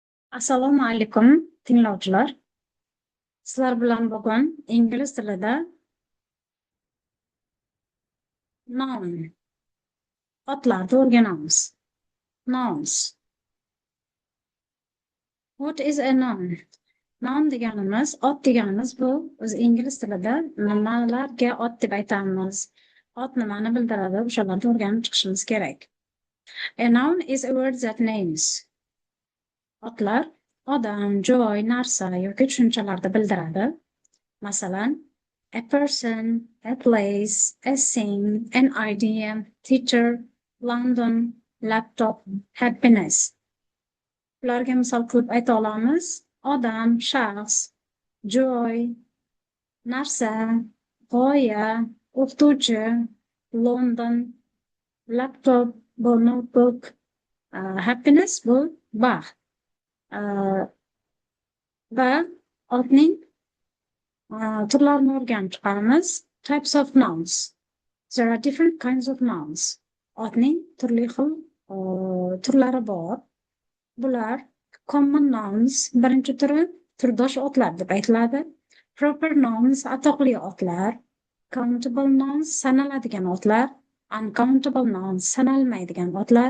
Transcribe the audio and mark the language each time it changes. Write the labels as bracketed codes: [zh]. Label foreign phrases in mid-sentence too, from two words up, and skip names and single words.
[uz] Assalomu alaykum, tinglovchilar. Sizlar bilan bugun ingliz tilida noun, otlarni o'rganamiz. [en] Nouns. What is a noun? [uz] Noun deganimiz, ot deganimiz bu o'zi ingliz tilida nimalarga ot deb aytamiz? Ot nimani bildiradi? O'shalarni o'rganib chiqishimiz kerak. [en] A noun is a word that names. [uz] Otlar odam, joy, narsa yoki tushunchalarni bildiradi. Masalan, [en] a person, a place, a thing, an idea, teacher, London, laptop, happiness. [uz] Ularga misol qilib ayta olamiz. Odam, shaxs, joy, narsa, g'oya, o'qituvchi, London, laptop, bu notebook, happiness bu baxt. Va otning turlarini o'rganib chiqamiz. [en] Types of nouns. There are different kinds of nouns. [uz] Otning turli xil turlari bor. [en] Bular common nouns. [uz] Birinchi turi turdosh otlar deb aytiladi. [en] Proper nouns [uz] atoqli otlar. [en] Countable nouns [uz] sanaladigan otlar. [en] Uncountable nouns [uz] sanalmaydigan otlar.